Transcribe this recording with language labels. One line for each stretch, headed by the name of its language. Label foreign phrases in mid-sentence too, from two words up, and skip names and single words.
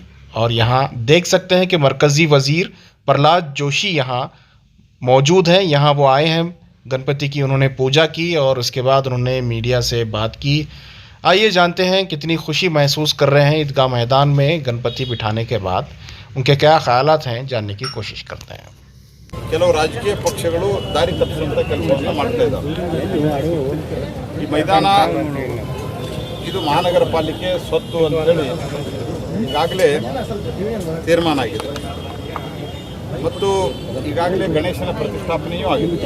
Hindi: और यहाँ देख सकते हैं कि मरकज़ी वज़ीर प्रहलाद जोशी यहाँ मौजूद हैं। यहाँ वो आए हैं, गणपति की उन्होंने पूजा की और उसके बाद उन्होंने मीडिया से बात की। आइए जानते हैं कितनी खुशी महसूस कर रहे हैं ईदगाह मैदान में गणपति बिठाने के बाद, उनके क्या ख्यालात हैं, जानने की कोशिश करते हैं।
Kannada: ಕೆಲವು ರಾಜಕೀಯ ಪಕ್ಷಗಳು ದಾರಿ ತಪ್ಪಿಸುವಂಥ ಕೆಲಸವನ್ನು ಮಾಡ್ತಾ ಇದ್ದಾವೆ. ಈ ಮೈದಾನ ಇದು ಮಹಾನಗರ ಪಾಲಿಕೆ ಸ್ವತ್ತು ಅಂತೇಳಿ ಈಗಾಗಲೇ ತೀರ್ಮಾನ ಆಗಿದೆ ಮತ್ತು ಈಗಾಗಲೇ ಗಣೇಶನ ಪ್ರತಿಷ್ಠಾಪನೆಯೂ ಆಗಿದೆ.